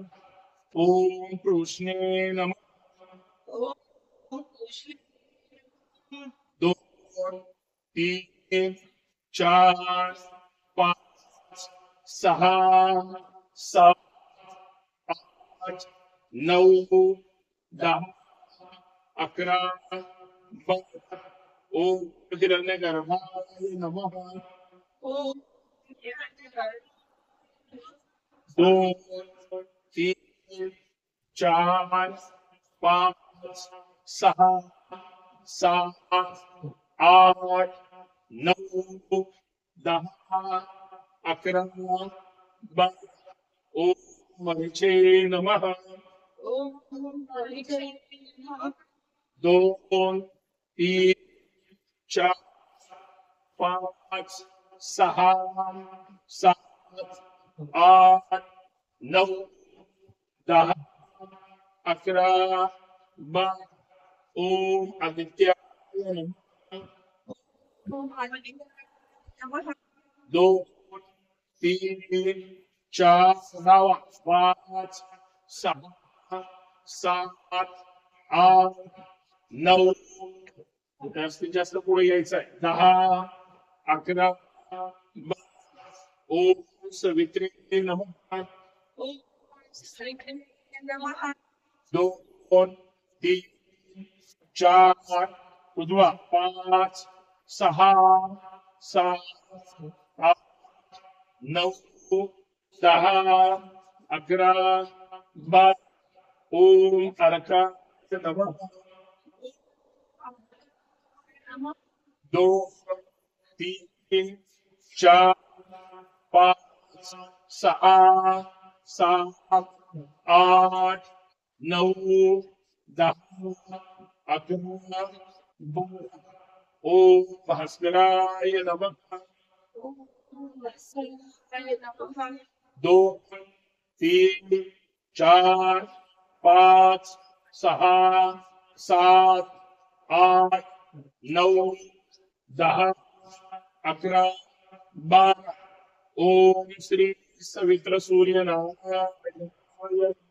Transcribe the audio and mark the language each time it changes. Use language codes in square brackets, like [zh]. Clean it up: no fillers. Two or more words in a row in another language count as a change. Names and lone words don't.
[sa] ओम कृष्णे नमः. 2 3 4 5 6 7 8 9 10 11 12. ओम हिरण्यगर्भाय नमः. [mr] दोन, तीन, चार, पाच, सहा, सात, आठ, नऊ, 10, 11, 12. [sa] ओम हरीचे नमः. ओम हरिचे नमः. [mr] दोन, तीन, चार, पाच, सहा, सात, आठ, नऊ, 10, 11, 12. [sa] ओम आदित्याय नमः. ओम हरिचे नमः. [mr] दोन, तीन, चार, सहावा, 5, 6, 7, 8, 9. जास्तीत जास्त पुढे यायचं आहे. 10, 11, 12. [sa] ओम सवित्रे नमः. ओम हरिचे नमः. [mr] दोन, तीन, चार, उजवा 5, 6, 7, 8, 9, 10, 11, 12. [sa] ओम तारकाय नमः. नमः. [mr] दोन, तीन, चार, 5, 6, 7, 8, 9, 10, 11, 12. [sa] ओम भास्कराय नमः. ओम हरिचे नमः. [mr] दोन, तीन, चार, 5, 6, 7, 8, 9, 10, 11, 12. [sa] ओम श्री सवित्र सूर्य नारायण